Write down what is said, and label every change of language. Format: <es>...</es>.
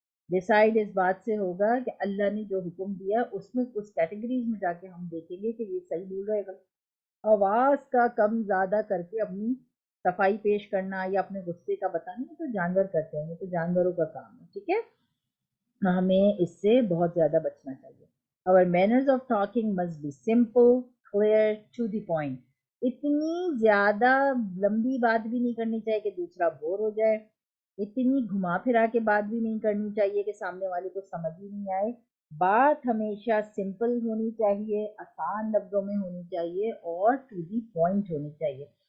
<hi>Decide इस बात से होगा कि अल्लाह ने जो हुक्म दिया उसमें उस कैटेगरीज में जाके हम देखेंगे कि ये सही बोल रहा है, गलत। आवाज का कम ज्यादा करके अपनी सफाई पेश करना या अपने गुस्से का बताना, ये तो जानवर करते हैं, ये तो जानवरों का काम है, ठीक है। हमें इससे बहुत ज्यादा बचना चाहिए।</hi> <en>Our manners of talking must be simple, clear, to the point.</en> <hi>इतनी ज्यादा लंबी बात भी नहीं करनी चाहिए कि दूसरा बोर हो जाए, इतनी घुमा फिरा के बात भी नहीं करनी चाहिए कि सामने वाले को समझ ही नहीं आए। बात हमेशा सिंपल होनी चाहिए, आसान लफ्जों में होनी चाहिए और टू दी पॉइंट होनी चाहिए।</hi>